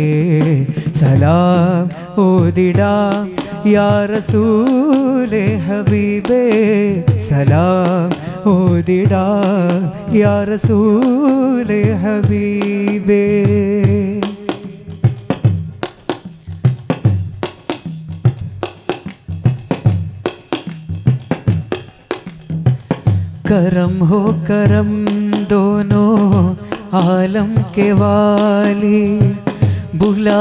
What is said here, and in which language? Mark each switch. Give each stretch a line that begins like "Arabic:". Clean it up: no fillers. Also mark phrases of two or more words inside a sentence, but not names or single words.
Malayalam: സലാം ഓതിടാം
Arabic: يا رسول حبيبي
Malayalam: സലാം ഓതിടാം
Arabic: يا رسول حبيبي
Urdu: کرم ہو کرم دونوں عالم کے والی بلا